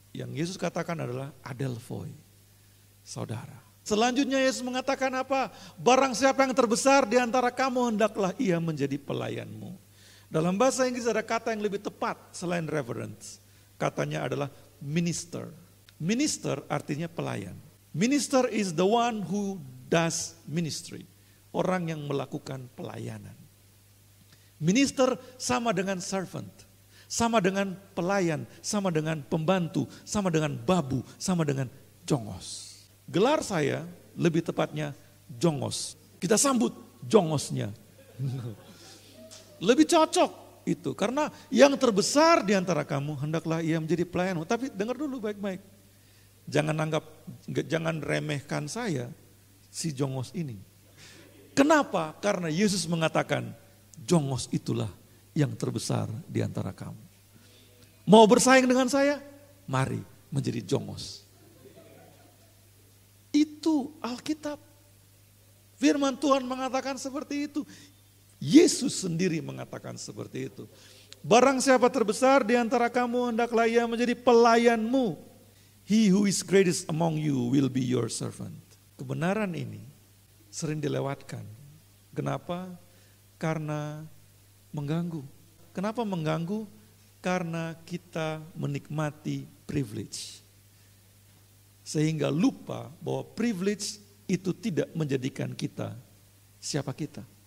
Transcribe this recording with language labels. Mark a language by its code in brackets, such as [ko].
[id] Yang Yesus katakan adalah adelphoi, saudara. Selanjutnya Yesus mengatakan apa? Barang siapa yang terbesar di antara kamu hendaklah ia menjadi pelayanmu. Dalam bahasa Inggris ada kata yang lebih tepat selain reverence. Katanya adalah minister. Minister artinya pelayan. [en] Minister is the one who does ministry. [id] Orang yang melakukan pelayanan. Minister sama dengan servant. Sama dengan pelayan, sama dengan pembantu, sama dengan babu, sama dengan jongos. Gelar saya lebih tepatnya jongos. Kita sambut jongosnya. Lebih cocok itu karena yang terbesar di antara kamu hendaklah ia menjadi pelayanmu. Tapi dengar dulu baik-baik. Jangan remehkan saya si jongos ini. Kenapa? Karena Yesus mengatakan jongos itulah yang terbesar di antara kamu. Mau bersaing dengan saya? Mari menjadi jongos. Itu Alkitab. Firman Tuhan mengatakan seperti itu. Yesus sendiri mengatakan seperti itu. Barang siapa terbesar di antara kamu hendaklah ia menjadi pelayanmu. [en] He who is greatest among you will be your servant. [id] Kebenaran ini sering dilewatkan. Kenapa? Karena mengganggu. Kenapa mengganggu? Karena kita menikmati privilege. Sehingga lupa bahwa privilege itu tidak menjadikan kita siapa kita.